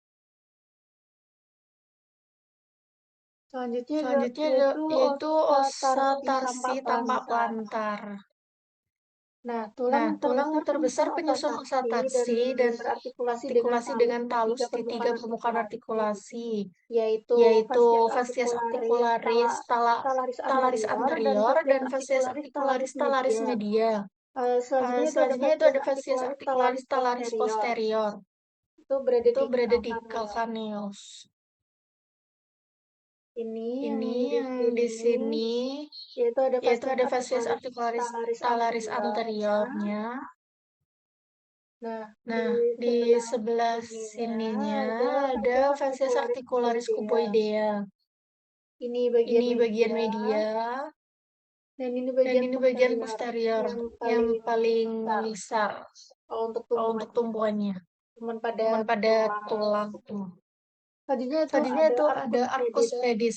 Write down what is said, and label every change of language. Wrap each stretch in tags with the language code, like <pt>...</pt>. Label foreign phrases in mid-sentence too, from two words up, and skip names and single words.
<id>Selanjutnya yaitu</id> <la>osa tarsi</la> <id>tanpa plantar. Nah, Nah, tulang terbesar penyusun</id> <la>osa tarsi</la> <id>dan artikulasi dengan talus di 3 permukaan artikulasi, yaitu</id> <la>fascias articularis talaris anterior</la> <id>dan</id> <la>fascias articularis talaris media.</la> <id>Selanjutnya itu ada</id> <la>fascias articularis talaris posterior.</la> <id>Itu berada Itu berada di calcaneus. calcaneus. Ini yang di sini yaitu ada</id> <la>fascias articularis talaris anteriornya.</la> <id>Nah, di sebelah sininya ada</id> <la>fascias articularis cuboidea.</la> <id>Ini Ini bagian media. dan ini Dan bagian posterior yang paling besar untuk untuk tumpuannya. Cuman pada tulang. Tadinya itu ada</id> <la>arcus pedis.</la>